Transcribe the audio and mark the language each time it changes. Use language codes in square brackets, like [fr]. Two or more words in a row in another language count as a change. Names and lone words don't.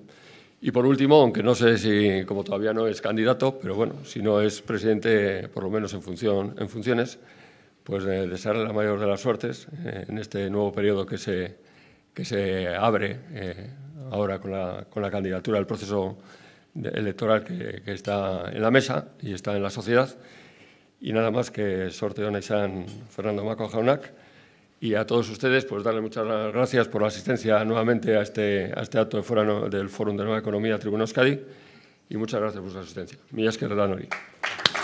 [es] Y por último, aunque no sé si, como todavía no es candidato, pero bueno, si no es presidente, por lo menos en funciones, pues desearle la mayor de las suertes en este nuevo periodo que se abre ahora con la candidatura al proceso electoral que está en la mesa y está en la sociedad. Y nada más, que [eu] sorte ona izan Fernando Maco Jaunak. [es] Y a todos ustedes, pues darle muchas gracias por la asistencia nuevamente a este acto del Fórum de Nueva Economía Tribuna Euskadi, y muchas gracias por su asistencia. [eu] Mila esker da nori.